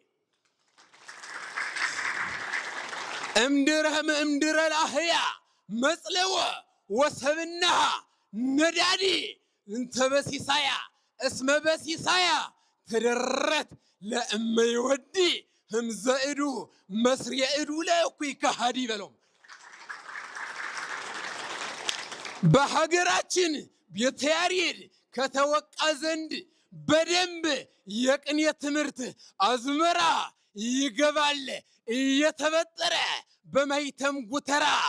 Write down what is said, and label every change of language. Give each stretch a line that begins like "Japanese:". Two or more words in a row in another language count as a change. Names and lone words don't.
Geez: እምድረ ላህያ መጽለወ ወሰብናሃ ነዳዲ እንተ በሲሳያ እስመ በሲሳያ ተደረት ለእመ ይወዲ ህምዘ እዱ መስሪየ እዱ ለእኩይ ከሃዲ በሎም
Amharic: በሀገራችን ቤተ ያሬድ ከተወቃ ዘንድ በደንብ የቅኔ ትምህርት አዝመራ ይገባል እየተበጠረ በማኅተም ጉተራ